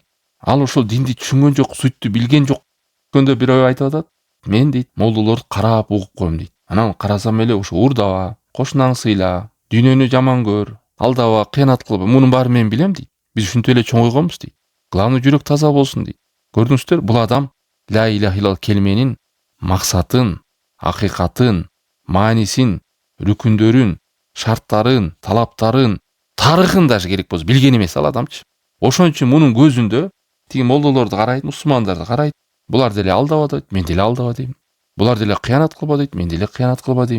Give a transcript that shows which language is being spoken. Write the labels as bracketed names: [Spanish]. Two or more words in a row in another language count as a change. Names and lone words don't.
[Kyrgyz] Ал ошол динди түшүнгөн жок, суйтты билген жок. Көндө бирөө айтып атат, мен дейт, молдолорду карап угуп коем дейт. Анан карасам эле ошо урдаба, кошунаңды сыйла, дүйнөнү жаман көр, алдаба, кыянат кылба, мунун баарын мен билем дейт. Биз ушинтип эле чоңойгонбуз дейт. Главный жүрөк таза болсун дейт. Көрдүңүздөр, бул адам [Arabic] لا إله إلا الله [Kyrgyz] келменин максатын, акыйкатын, маанисин, рүкүндөрүн, шарттарын, талаптарын, тарыхын даже керек болсо билген эмес ал адамчы. Ошон үчүн мунун көзүндө тиги молдолорду карайт, мусулмандарды карайт. Булар деле алдаба дейт, мен деле алдаба дейм. Булар деле кыянат кылба дейт, мен деле кыянат кылба дейм.